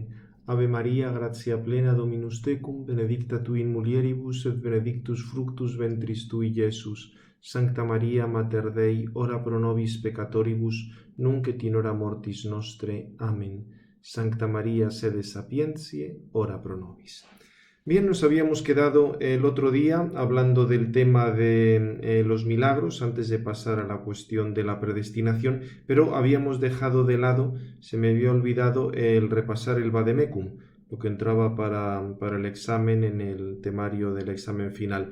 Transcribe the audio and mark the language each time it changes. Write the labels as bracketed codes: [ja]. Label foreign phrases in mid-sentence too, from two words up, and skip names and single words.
[la] Ave Maria, gratia plena, Dominus tecum, benedicta tu in mulieribus, et benedictus fructus ventris tui, Iesus. Sancta Maria, Mater Dei, ora pro nobis peccatoribus, nunc et in hora mortis nostre. Amen. Sancta Maria, sede sapientiae, ora pro nobis. [es] Bien, nos habíamos quedado el otro día hablando del tema de los milagros antes de pasar a la cuestión de la predestinación, pero habíamos dejado de lado, se me había olvidado el repasar el vademecum, lo que entraba para el examen en el temario del examen final.